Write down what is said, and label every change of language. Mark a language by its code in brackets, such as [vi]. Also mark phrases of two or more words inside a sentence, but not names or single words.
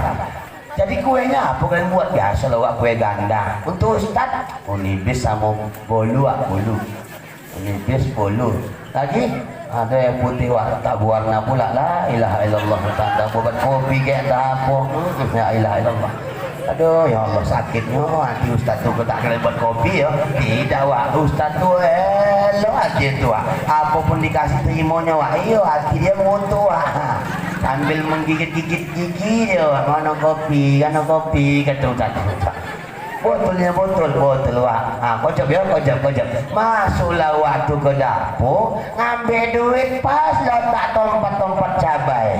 [ms] Jadi kuenya apa kalian buat? Biasa lah wak, kue ganda. Untuk Ustaz, unibis sama bolu wak, bolu. Unibis bolu. Lagi? Ada yang putih wak tak berwarna pula. [ar] La ilaha illallah. [ms] Tak buat kopi kayak tak apa. [ar] La ilaha illallah. [ms] Aduh [ar] ya Allah [ms] sakitnya hati Ustaz tu tak kena buat kopi ya. Tidak wak, Ustaz tu elok aja tu wak. Apapun dikasih terimonya wak. Iyo hati dia mutu wak. Sambil menggigit-gigit gigi dia wak. Mana kopi kata Ustaz. Botolnya botol wak. Kocok ya kocok. Masuklah waktu ke dapur, ngambil duit pas letak tompat cabai.